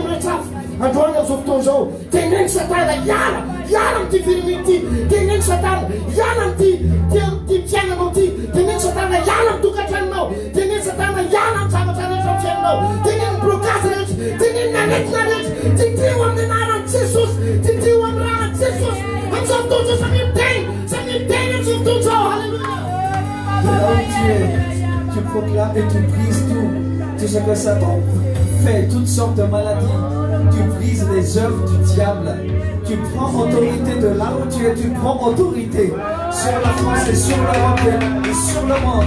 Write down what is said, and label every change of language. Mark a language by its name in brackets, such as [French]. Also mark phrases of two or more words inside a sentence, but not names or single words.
[Malagasy] rehetra hafa androany amin'izao fotoana izao teneny Satana iala amin'ity firimy ity teneny Satana iala amin'ity fiainanao ity teneny Satana iala amin'ny tokantranonao teneny Satana iala amin'ny zavatra rehetra amin'ny fiainanao teneny blocage rehetra teneny naretina rehetra titio amin'ny anaran'i Jesosy titio amin'ny ranan'i Jesosy amin'izao fotoana izao samy miteny amin'izao fotoana izao halleluja. [French] De là où tu es, tu proclames et tu brises tout ce que Satan fait, toutes sortes de maladies. Tu brises les œuvres du diable. Tu prends autorité de là où tu es, tu prends autorité sur la France et sur l'Europe et sur le monde.